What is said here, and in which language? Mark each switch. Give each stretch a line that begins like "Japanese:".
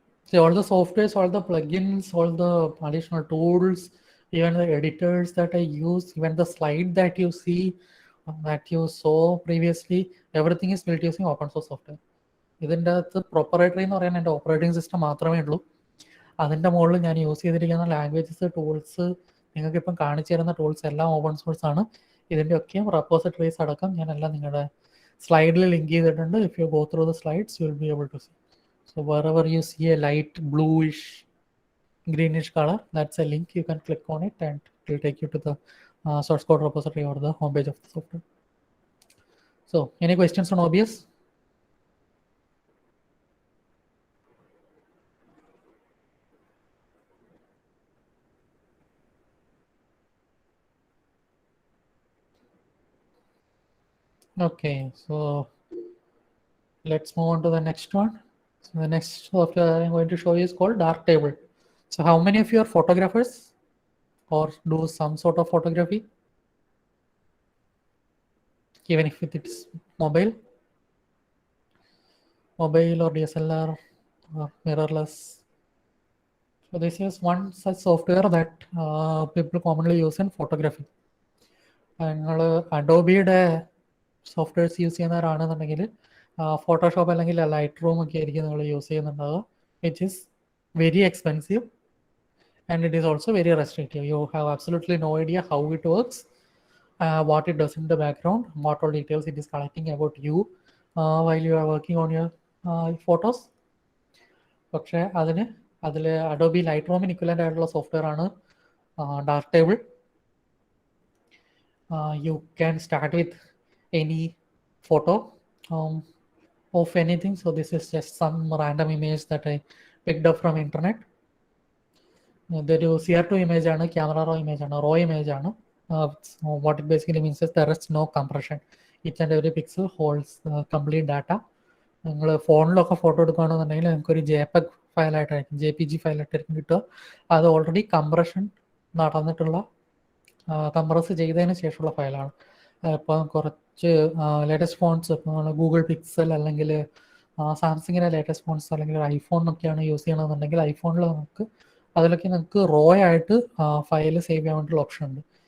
English: See, all the softwares, all the plugins, all the additional tools, even the editors that I use, even the slide that you see, that you saw previously, everything is built using open source software.
Malayalam: ഇതിൻ്റെ അകത്ത് proprietary എന്ന് പറയാൻ എൻ്റെ operating system മാത്രമേ ഉള്ളൂ. അതിൻ്റെ മുകളിൽ ഞാൻ യൂസ് ചെയ്തിരിക്കുന്ന ലാംഗ്വേജസ്, ടൂൾസ്, നിങ്ങൾക്ക് ഇപ്പം കാണിച്ചു തരുന്ന ടൂൾസ് എല്ലാം ഓപ്പൺ സോഴ്സ് ആണ്. ഇതിൻ്റെ ഒക്കെയും റെപ്പോസിറ്ററീസ് അടക്കം ഞാനെല്ലാം നിങ്ങളുടെ സ്ലൈഡിൽ ലിങ്ക് ചെയ്തിട്ടുണ്ട്.
English: If you go through the slides you will be able to see. So wherever you see a light bluish greenish color, that's a link. You can click on it and it will take you to the source code repository or the homepage of the software. So any questions on OBS? Okay, so let's move on to the next one. So the next software I'm going to show you is called Darktable. So how many of you are photographers or do some sort of photography, even if it's mobile or DSLR or mirrorless? So this is one such software that people commonly use in photography.
Malayalam: നിങ്ങൾ അഡോബിയുടെ softwares use ചെയ്യുന്നവരാണെന്നുണ്ടെങ്കിൽ Photoshop അല്ലെങ്കിൽ light room ഒക്കെ ആയിരിക്കും നിങ്ങൾ use ചെയ്യുന്നുണ്ടാവുക.
English: Which is very expensive and it is also very restrictive. You have absolutely no idea how it works, what it does in the background, what all details it is collecting about you while you are working on your photos.
Malayalam: പക്ഷേ അതിൽ Adobe light റൂമിന് equivalent ആയിട്ടുള്ള software ആണ് Darktable.
English: You can start with any photo of anything. So this is just some random image that I picked up from internet.
Malayalam: ഇതൊരു CR2 image ആണ്, camera raw image ആണ്, raw image ആണ്.
English: What it basically means is there is no compression. Each and every pixel holds complete data.
Malayalam: നിങ്ങൾ ഫോണിലൊക്കെ photo എടുക്കുകയാണെന്നുണ്ടെങ്കിൽ നിങ്ങൾക്കൊരു JPEG ഫയലായിട്ടായിരിക്കും, JPG ഫയലായിട്ടായിരിക്കും കിട്ടുക. അത് ഓൾറെഡി കംപ്രഷൻ നടന്നിട്ടുള്ള, കംപ്രസ് ചെയ്തതിന് ശേഷമുള്ള ഫയലാണ്. ഇപ്പം കുറച്ച് ലേറ്റസ്റ്റ് ഫോൺസ്, ഇപ്പോൾ ഗൂഗിൾ പിക്സൽ അല്ലെങ്കിൽ സാംസങ്ങിൻ്റെ ലേറ്റസ്റ്റ് ഫോൺസ് അല്ലെങ്കിൽ ഐഫോണിനൊക്കെയാണ് യൂസ് ചെയ്യണമെന്നുണ്ടെങ്കിൽ ഐഫോണിൽ നമുക്ക് അതിലൊക്കെ നിങ്ങൾക്ക് റോ ആയിട്ട് ഫയൽ സേവ് ചെയ്യാൻ വേണ്ടിയുള്ള ഓപ്ഷൻ ഉണ്ട്.